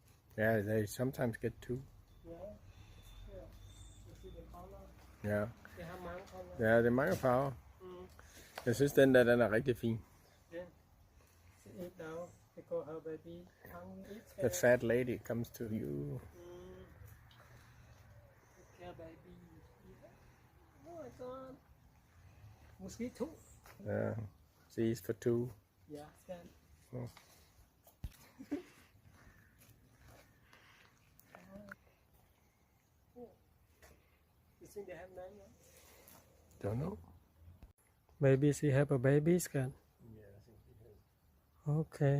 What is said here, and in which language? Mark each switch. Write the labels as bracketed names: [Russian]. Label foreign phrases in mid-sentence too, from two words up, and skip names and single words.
[English] Yeah, they sometimes get two. Yeah. Yeah. You see the color? [Danish] Ja. Det har mange color. Ja, det er mange farver. Jeg synes, den er rigtig fin. [English] Yeah. See it now because her baby tongue is The fat lady comes to you. Okay, baby. Oh my god. [Danish] Måske to. [English] Yeah. She's for two. [Danish] Ja, skal. [English] Oh. You think they have nine now? Don't know. Maybe she have a baby scan. Yeah, I think it has. Okay.